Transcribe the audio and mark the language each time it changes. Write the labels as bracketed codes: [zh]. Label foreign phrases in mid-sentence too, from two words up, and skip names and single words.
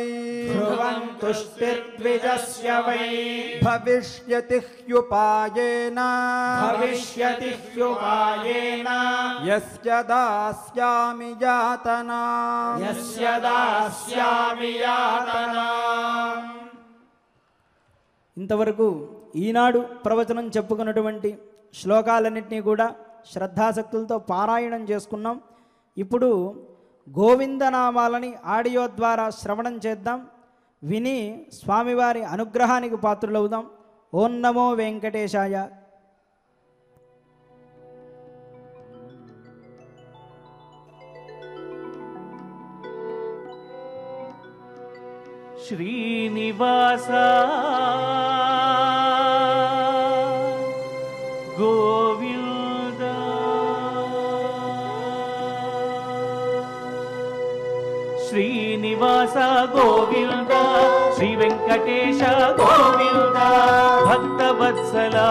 [sa] ध्रुवं तुष्टिर्द्विजस्य वै भविष्यति ह्युपायेन भविष्यति ह्युपायेन यस्य दास्यामि यातना यस्य दास्यामि यातना [te] ఇంతవరకు ఈనాడు ప్రవచనం చెప్పుకున్నటువంటి శ్లోకాలన్నింటినీ కూడా శ్రద్ధాసక్తులతో పారాయణం చేసుకున్నాం. ఇప్పుడు గోవిందనామాలని ఆడియో ద్వారా శ్రవణం చేద్దాం. విని స్వామివారి అనుగ్రహానికి పాత్రులవుదాం. [sa] ఓం నమో వెంకటేశాయ. श्रीनिवास गोविंद श्रीनिवास गोविंद श्री वेंकटेश गोविंद भक्तवत्सल